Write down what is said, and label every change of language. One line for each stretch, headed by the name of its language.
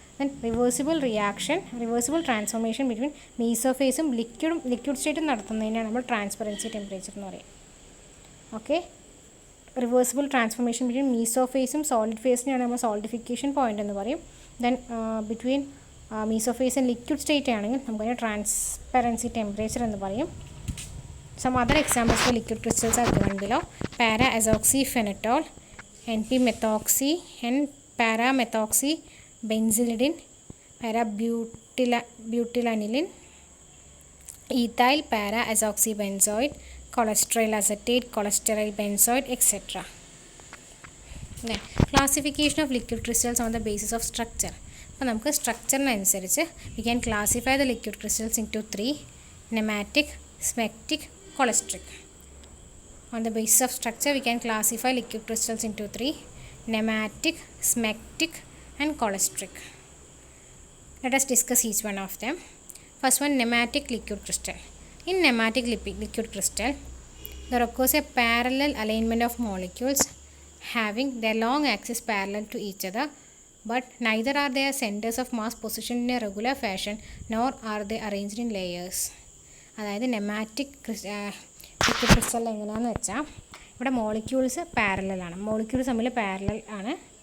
Malayalam: Then reversible transformation between മീസോഫേസും liquid സ്റ്റേറ്റും നടത്തുന്നതിനാണ് നമ്മൾ transparency temperature എന്ന് പറയുക. Okay, reversible transformation between മീസോഫേസും solid ഫേസിനെയാണ് നമ്മൾ സോളിഡിഫിക്കേഷൻ പോയിൻ്റ് എന്ന് പറയും. Then
English: between mesophase and liquid state
Malayalam: ആണെങ്കിൽ നമുക്കതിനെ ട്രാൻസ്പെറൻസി ടെമ്പറേച്ചർ എന്ന് പറയും.
English: Some other examples for liquid crystals are given below. Para-azoxyphenol, NP-methoxy and para-methoxybenzylidine, para-butylanilin, ethyl para-azoxybenzoate, cholesterol acetate, cholesterol benzoate, etc. Then classification of liquid crystals on the basis of structure.
Malayalam: അപ്പോൾ നമുക്ക് സ്ട്രക്ചറിനനുസരിച്ച്
English: we can classify the liquid crystals into 3: nematic, smectic, cholestric. On the basis of structure we can classify liquid crystals into 3: nematic, smectic and cholestric. Let us discuss each one of them. First one, nematic liquid crystal. In nematic liquid crystal there occurs a parallel alignment of molecules having their long axis parallel to each other, but neither are their centers of mass positioned in a regular fashion nor are they arranged in layers.
Malayalam: അതായത് നെമാറ്റിക് liquid crystal എങ്ങനെയാണെന്ന് വെച്ചാൽ ഇവിടെ molecules പാരലലാണ്, molecules തമ്മിൽ parallel ആണ്.